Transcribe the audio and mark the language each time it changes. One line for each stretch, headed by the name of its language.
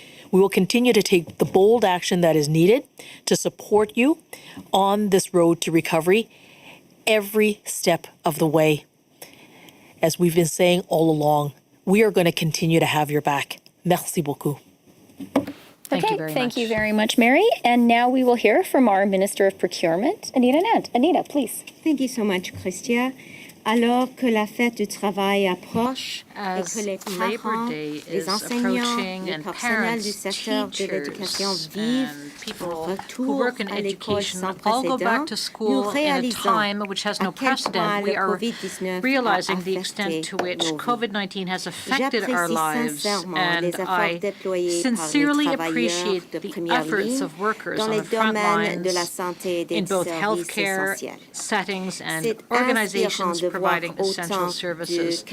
English: We will continue to take the bold action that is needed to support you on this road to recovery every step of the way. As we've been saying all along, we are going to continue to have your back.
French: Merci beaucoup.
English: Thank you very much. Thank you very much, Mary. And now we will hear from our Minister of Procurement, Anita Anand. Anita, please. Thank you so much, Chrystia.
French: Alors que la fête du travail approche et que les parents, les enseignants, les personnels du secteur de l'éducation vivent un retour à l'école sans précédent, nous réalisons à quel point le COVID-19
English: realizing the extent to which COVID-19 has affected our lives, and I sincerely appreciate the efforts of workers on the front lines in both healthcare settings and organizations providing essential services.